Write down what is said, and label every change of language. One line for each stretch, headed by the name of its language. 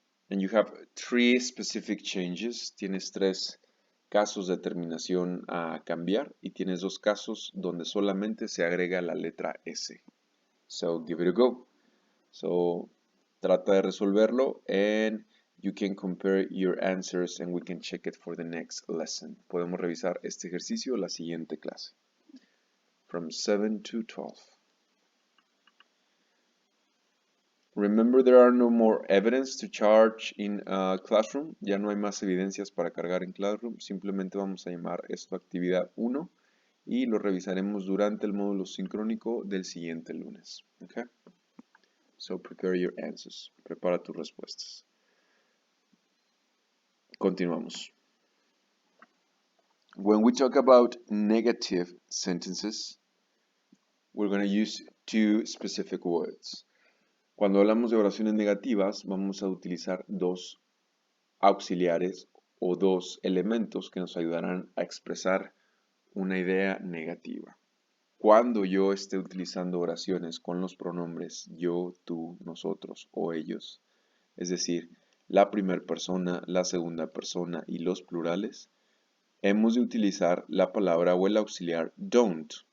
English: And you have 3 specific changes.
Spanish: Tienes 3 casos de terminación a cambiar y tienes 2 casos donde solamente se agrega la letra S.
English: So give it a go. So
Spanish: trata de resolverlo
English: and you can compare your answers and we can check it for the next lesson.
Spanish: Podemos revisar este ejercicio la siguiente clase.
English: From 7 to 12. Remember, there are no more evidence to charge in Classroom.
Spanish: Ya no hay más evidencias para cargar en Classroom. Simplemente vamos a llamar esto actividad 1 y lo revisaremos durante el módulo sincrónico del siguiente lunes.
English: Okay? So prepare your answers.
Spanish: Prepara tus respuestas. Continuamos.
English: When we talk about negative sentences, we're going to use 2 specific words.
Spanish: Cuando hablamos de oraciones negativas, vamos a utilizar 2 auxiliares o 2 elementos que nos ayudarán a expresar una idea negativa. Cuando yo esté utilizando oraciones con los pronombres yo, tú, nosotros o ellos, es decir, la primera persona, la segunda persona y los plurales, hemos de utilizar la palabra o el auxiliar don't.